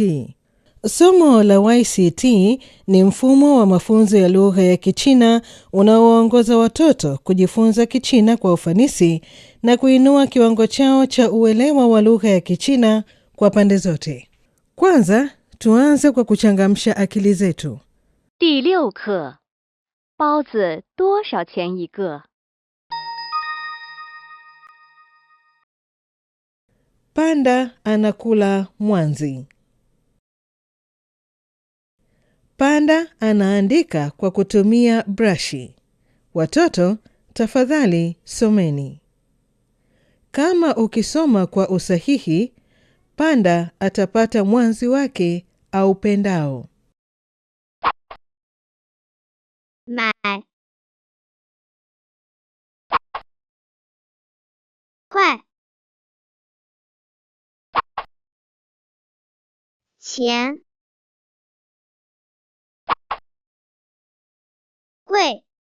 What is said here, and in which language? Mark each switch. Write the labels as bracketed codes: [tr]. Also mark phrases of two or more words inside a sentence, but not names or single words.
[sw] Somo la YCT ni mfumo wa mafunzo ya lugha ya Kichina unaowaongoza watoto kujifunza Kichina kwa ufanisi na kuinua kiwango chao cha uelewa wa lugha ya Kichina kwa pande zote. Kwanza, tuanze kwa kuchangamsha akili zetu. [zh] 第6课，包子多少钱一个？ [sw] Panda anakula mwanzi. Panda anaandika kwa kutumia brashi. Watoto, tafadhali someni. Kama ukisoma kwa usahihi, Panda atapata mwanzi wake au pendao. [zh] 买，快，钱，贵，